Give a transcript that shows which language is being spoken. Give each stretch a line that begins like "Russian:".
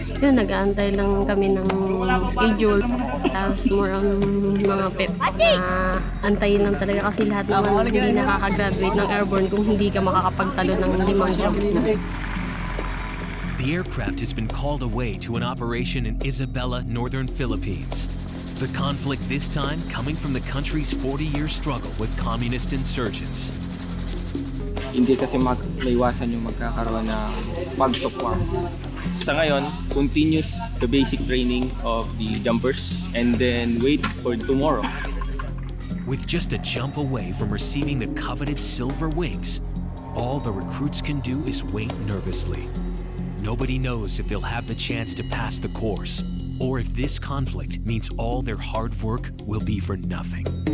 Filipino: Yun, nag-aantay lang kami ng schedule. Tapos more on mga pep na antayin lang talaga kasi lahat naman hindi nakakagraduate ng Airborne kung hindi ka makakapagtalo ng 5 jump na.
English: The aircraft has been called away to an operation in Isabela, northern Philippines. The conflict this time coming from the country's 40-year struggle with communist insurgents.
Filipino: Hindi kasi maiwasan yung magkakaroon ng pag-support. Sa ngayon,
English: continues the basic training of the jumpers and then wait for tomorrow. With just a jump away from receiving the coveted silver wings, all the recruits can do is wait nervously. Nobody knows if they'll have the chance to pass the course, or if this conflict means all their hard work will be for nothing.